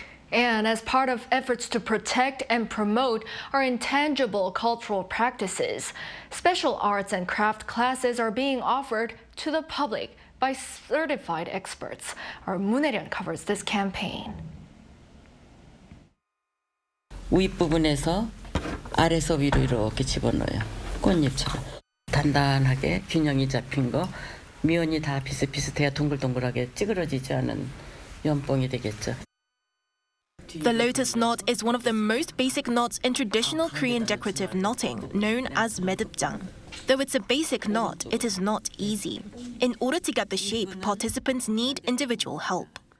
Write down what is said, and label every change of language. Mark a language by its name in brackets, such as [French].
[English] And as part of efforts to protect and promote our intangible cultural practices, special arts and craft classes are being offered to the public by certified experts. Our Moon Hae-ryun covers this campaign. [Korean] 윗부분에서 아래서 위로 이렇게 집어넣어요. 꽃잎처럼. 단단하게 균형이 잡힌 거, 미연이 다 비슷비슷해야 동글동글하게 찌그러지지 않은 연봉이 되겠죠. [English] The lotus knot is one of the most basic knots in traditional Korean decorative knotting, known as medupjang. Though it's a basic knot, it is not easy. In order to get the shape, participants need individual help.